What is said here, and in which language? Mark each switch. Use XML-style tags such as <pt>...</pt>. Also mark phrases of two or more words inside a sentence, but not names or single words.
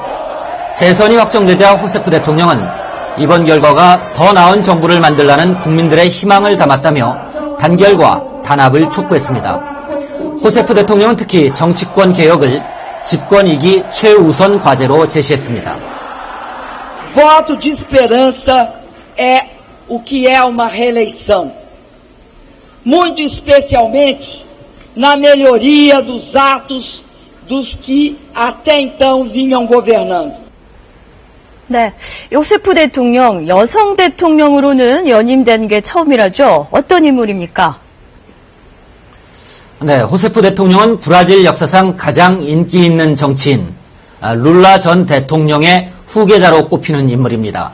<ko>재선이 확정되자 호세프 대통령은 이번 결과가 더 나은 정부를 만들라는 국민들의 희망을 담았다며 단결과 단합을 촉구했습니다. 호세프 대통령은 특히 정치권 개혁을 집권 2기 최우선 과제로 제시했습니다.</ko> <pt>Voto de esperança é o que é uma reeleição. Muito especialmente na melhoria dos atos dos que até então vinham governando.</pt> <ko>네, 호세프 대통령, 여성 대통령으로는 연임된 게 처음이라죠. 어떤 인물입니까? 네, 호세프 대통령은 브라질 역사상 가장 인기 있는 정치인 룰라 전 대통령의 후계자로 꼽히는 인물입니다.</ko>